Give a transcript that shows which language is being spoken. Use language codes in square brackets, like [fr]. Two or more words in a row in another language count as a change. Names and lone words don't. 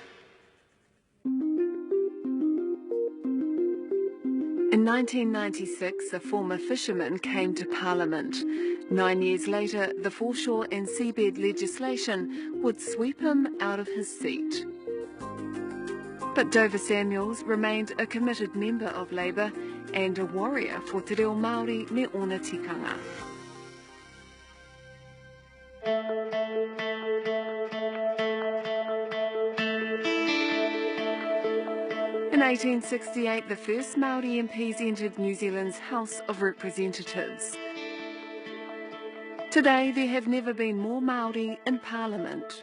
[en] In 1996, a former fisherman came to Parliament. 9 years later, the foreshore and seabed legislation would sweep him out of his seat. But Dover Samuels remained a committed member of Labour and a warrior for [mi] te reo Māori me ona tikanga. [en] In 1868, the first Māori MPs entered New Zealand's House of Representatives. Today, there have never been more Māori in Parliament.